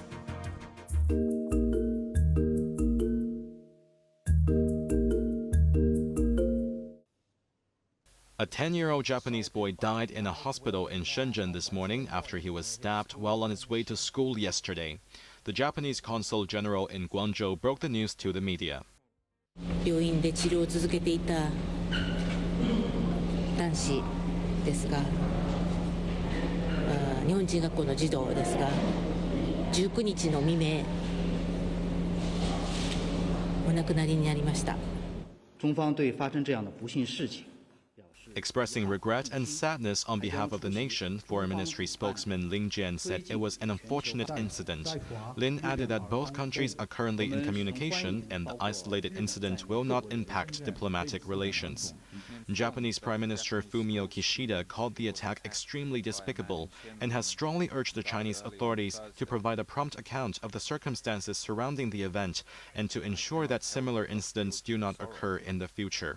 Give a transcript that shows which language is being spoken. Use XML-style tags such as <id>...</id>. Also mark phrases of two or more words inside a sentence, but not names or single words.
<en>A 10-year-old Japanese boy died in a hospital in Shenzhen this morning after he was stabbed while on his way to school yesterday. The Japanese consul general in Guangzhou broke the news to the media.</en> <ja>病院で治療を続けていた男子ですが、日本人学校の児童ですが、19日の未明、お亡くなりになりました。</ja> <zh>中方对发生这样的不幸事情。</zh> <en>Expressing regret and sadness on behalf of the nation, Foreign Ministry spokesman Lin Jian said it was an unfortunate incident. Lin added that both countries are currently in communication and the isolated incident will not impact diplomatic relations. Japanese Prime Minister Fumio Kishida called the attack extremely despicable and has strongly urged the Chinese authorities to provide a prompt account of the circumstances surrounding the event and to ensure that similar incidents do not occur in the future.</en>